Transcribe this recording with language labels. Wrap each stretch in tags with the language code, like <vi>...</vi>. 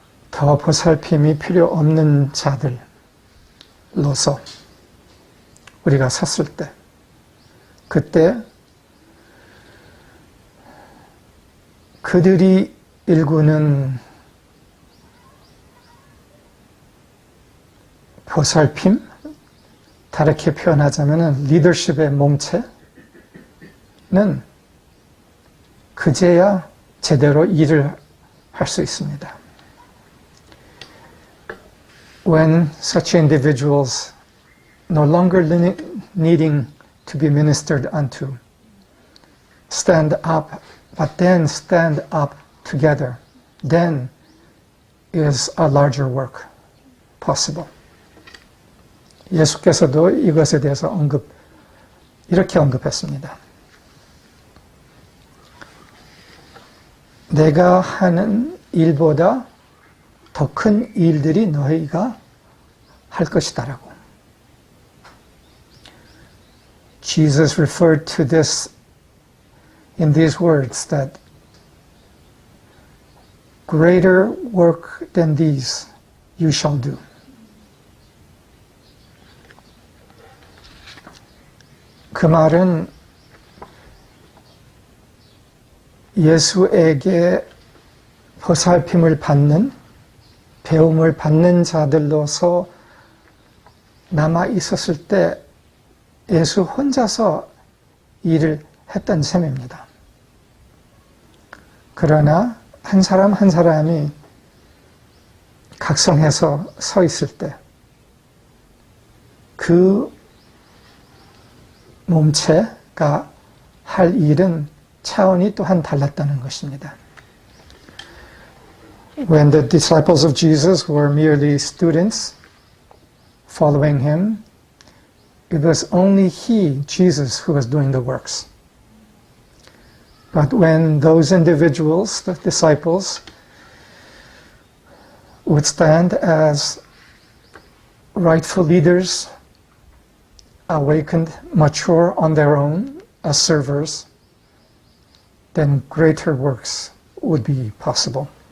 <ko>더 보살핌이 필요 없는 자들로서 우리가 섰을 때, 그때 그들이 일구는 보살핌, 다르게 표현하자면 리더십의 몸체는 그제야 제대로 일을 할 수 있습니다.</ko> <en>When such individuals no longer needing to be ministered unto stand up, but then stand up together, then is a larger work possible.</en> <ko>예수께서도 이것에 대해서 이렇게 언급했습니다. 내가 하는 일보다 더 큰 일들이 너희가 할 것이다라고.</ko> <en>Jesus referred to this in these words that greater work than these you shall do.</en> <ko>그 말은 예수에게 보살핌을 받는, 배움을 받는 자들로서 남아 있었을 때 예수 혼자서 일을 했던 셈입니다. 그러나 한 사람 한 사람이 각성해서 서 있을 때 그 몸체가 할 일은 차원이 또한 달랐다는 것입니다.</ko> <en>When the disciples of Jesus were merely students following him, it was only he, Jesus, who was doing the works. But when those individuals, the disciples, would stand as rightful leaders, awakened, mature on their own as servers, then greater works would be possible.</en>